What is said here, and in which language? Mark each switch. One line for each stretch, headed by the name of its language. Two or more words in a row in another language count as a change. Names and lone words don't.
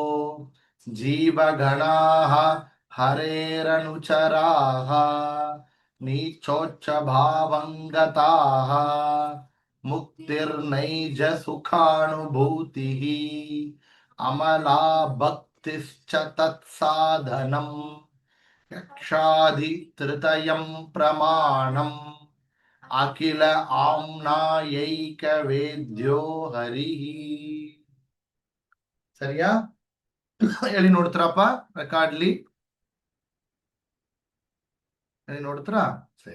Sanskrit: ಜೀವಗಣಾಃ ಹರೇರನುಚರಾಃ ನೀಚೋಚ್ಚ ಭಾವಂಗತಾಃ ಮುಕ್ತಿರ್ನೈಜ ಸುಖಾನುಭೂತಿಃ ಅಮಲಾ ಭಕ್ತಿಶ್ಚ ತತ್ಸಾಧನಂ ಯಕ್ಷಾದಿ ತ್ರಿತಯಂ ಪ್ರಮಾಣಂ ಅಖಿಲ ಆಮ್ನಾಯೈಕ ವೇದ್ಯೋ ಹರಿಃ.
Kannada: ಸರಿಯಾ? ಹೇಳಿ ನೋಡ್ತಾರಪ್ಪ ರೆಕಾರ್ಡ್ಲಿ. ಹೇಳಿ ನೋಡ್ತಾರಾ? ಸರಿ.